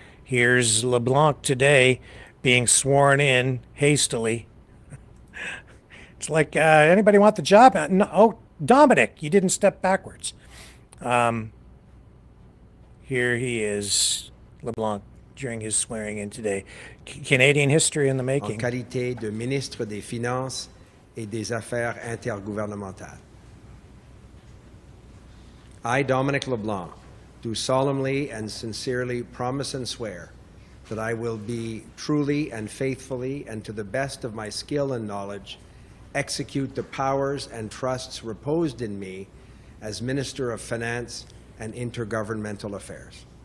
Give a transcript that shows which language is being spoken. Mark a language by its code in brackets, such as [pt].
[en] Here's LeBlanc today being sworn in hastily. It's like, anybody want the job? No, oh, Dominic, you didn't step backwards. Here he is, LeBlanc, during his swearing in today. Canadian history in the [fr] En [en] making. [fr] qualité de ministre des Finances et des Affaires intergouvernementales. [en] I, Dominic LeBlanc, do solemnly and sincerely promise and swear that I will be truly and faithfully and to the best of my skill and knowledge execute the powers and trusts reposed in me as Minister of Finance and Intergovernmental Affairs.